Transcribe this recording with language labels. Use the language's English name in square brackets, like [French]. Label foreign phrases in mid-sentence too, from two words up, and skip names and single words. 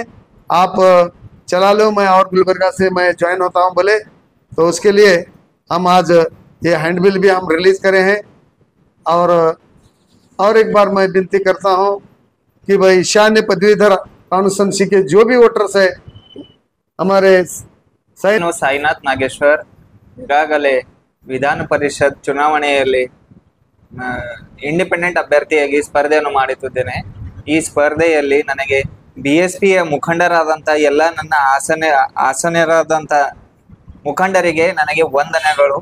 [Hindi] आप चला लो, मैं और गुलबर्गा से मैं ज्वाइन होता हूं बोले, तो उसके लिए हम आज ये हैंडबिल भी हम रिलीज करे हैं। और एक बार मैं विनती करता हूं कि भाई ईशान्य पदवीधर कॉन्स्टिट्यूंसी के जो भी वोटर्स है हमारे [Kannada] ಸಾಯಿನಾಥ್ ನಾಗೇಶ್ವರ್ ಈಗಾಗಲೇ ವಿಧಾನ ಪರಿಷತ್ ಚುನಾವಣೆಯಲ್ಲಿ ಇಂಡಿಪೆಂಡೆಂಟ್ ಅಭ್ಯರ್ಥಿಯಾಗಿ ಸ್ಪರ್ಧೆಯನ್ನು ಮಾಡುತ್ತಿದ್ದೇನೆ। ಈ ಸ್ಪರ್ಧೆಯಲ್ಲಿ ನನಗೆ ಬಿಎಸ್ಪಿಯ ಮುಖಂಡರಾದಂಥ ಎಲ್ಲ ನನ್ನ ಆಸನರಾದಂಥ ಮುಖಂಡರಿಗೆ ನನಗೆ ವಂದನೆಗಳು।